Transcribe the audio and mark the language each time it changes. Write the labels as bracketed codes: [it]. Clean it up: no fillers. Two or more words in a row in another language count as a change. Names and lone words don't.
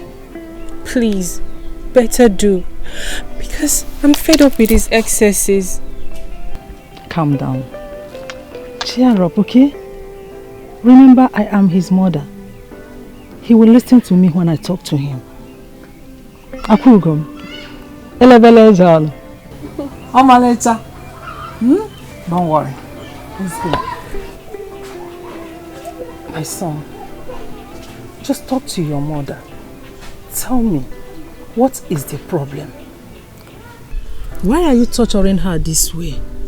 [en] Please, better do. Because I'm fed up with his excesses. Calm down. Cheer up, okay? Remember, I am his mother. He will listen to me when I talk to him. Akugum. Elebelezal. Omaleta. Don't worry. It's good. My son, just talk to your mother. Tell me, what is the problem? Why are you torturing her this way?